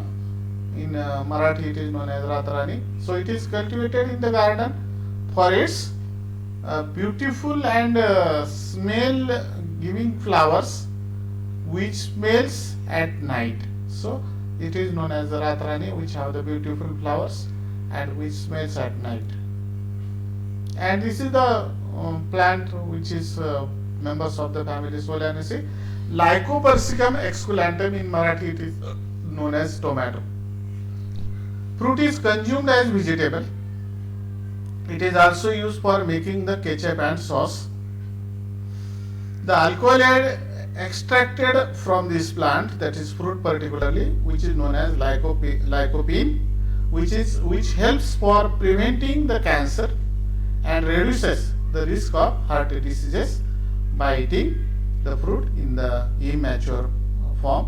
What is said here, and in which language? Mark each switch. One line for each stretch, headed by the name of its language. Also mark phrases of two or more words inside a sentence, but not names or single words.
English: In Marathi it is known as Ratrani. So it is cultivated in the garden for its beautiful and smell giving flowers which smells at night. So it is known as the Ratrani, which have the beautiful flowers and which smells at night. And this is the plant which is members of the family Solanaceae. Lycopersicum esculentum, in Marathi it is known as tomato. Fruit is consumed as vegetable. It is also used for making the ketchup and sauce. The alkaloid extracted from this plant, that is fruit particularly, which is known as lycopene, which helps for preventing the cancer and reduces the risk of heart diseases by eating the fruit in the immature form.